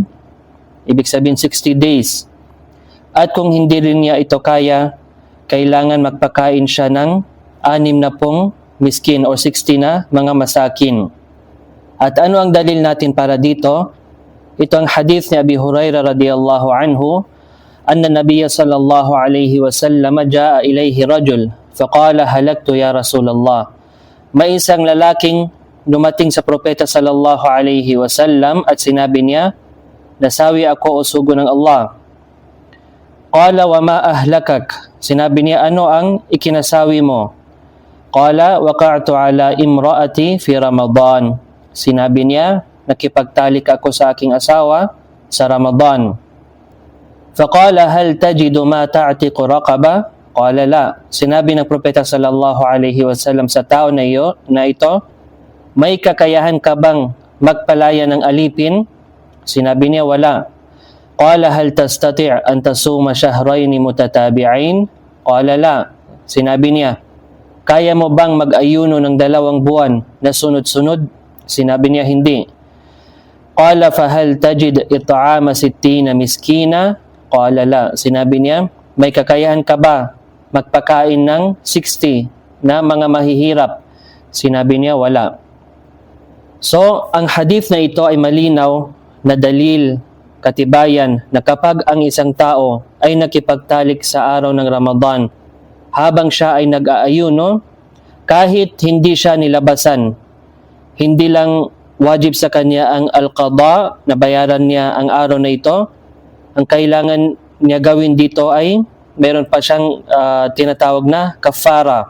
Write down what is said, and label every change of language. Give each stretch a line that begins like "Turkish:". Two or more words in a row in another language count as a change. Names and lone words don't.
Filipino: Ibig sabihin 60 days. At kung hindi rin niya ito kaya, kailangan magpakain siya ng 60 miskin o 60 na mga masakin. At ano ang dalil natin para dito? Ito ang hadith ni Abi Hurairah
Arabic: رضي الله عنه, أن النبي صلى الله عليه وسلم جاء إليه رجل فقال هلكت يا رسول الله.
Filipino: May isang lalaking dumating sa propeta
Arabic: صلى الله عليه وسلم
Filipino: at sinabi niya, nasawi ako o sugo ng Allah.
Arabic: قال وما أهلكك,
Filipino: sinabi niya, ano ang ikinasawi mo?
Arabic: قال وقعت على امرأتي في رمضان,
Filipino: sinabi niya, nakipagtalik ako sa aking asawa sa Ramadan.
Arabic: فقال هل تجد ما تعتق رقبة? قال لا,
Filipino: sinabi ng propeta
Arabic: صلى الله عليه وسلم
Filipino: sa tao na ito, may kakayahan ka bang magpalaya ng alipin? Sinabi niya, wala.
Arabic: قال هل تستطيع أن تصوم شهرين متتابعين? قال لا,
Filipino: sinabi niya, kaya mo bang mag-ayuno ng 2 buwan na sunod-sunod? Sinabi niya, hindi.
Arabic: قال فهل تجد إطعام 60 مسكينا? قال لا,
Filipino: sinabi niya, may kakayahan ka ba magpakain ng 60 na mga mahihirap? Sinabi niya, wala. So, ang hadith na ito ay malinaw na dalil, katibayan na kapag ang isang tao ay nakipagtalik sa araw ng Ramadan habang siya ay nag-aayuno, kahit hindi siya nilabasan, hindi lang wajib sa kanya ang al-qada, na bayaran niya ang araw na ito, ang kailangan niya gawin dito ay meron pa siyang tinatawag na kafara.